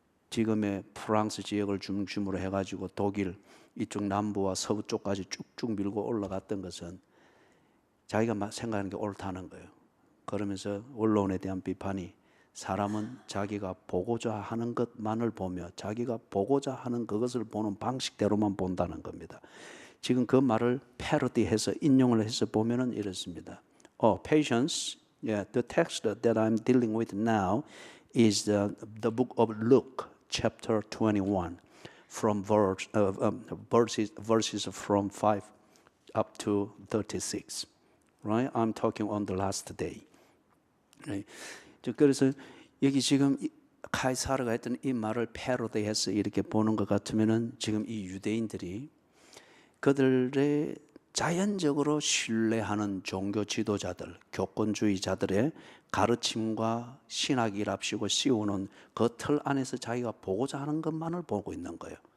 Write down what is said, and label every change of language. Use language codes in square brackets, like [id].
[ko] 지금의 프랑스 지역을 중심으로 해가지고 독일 이쪽 남부와 서부 쪽까지 쭉쭉 밀고 올라갔던 것은 자기가 생각하는 게 옳다는 거예요. 그러면서 원로원에 대한 비판이 사람은 자기가 보고자 하는 것만을 보며 자기가 보고자 하는 그것을 보는 방식대로만 본다는 겁니다. 지금 그 말을 패러디해서 인용을 해서 보면은 이렇습니다. [en] Patience, the text that I'm dealing with now is the book of Luke, chapter 21, from verses from 5 up to 36. Right? I'm talking on the last day. Right? [ko] 그래서 여기 지금 카이사르가 했던 이 말을 패러디해서 이렇게 보는 것 같으면은 지금 이 유대인들이 그들의 자연적으로 신뢰하는 종교 지도자들, 교권주의자들의 가르침과 신학이랍시고 씌우는 그 틀 안에서 자기가 보고자 하는 것만을 보고 있는 거예요.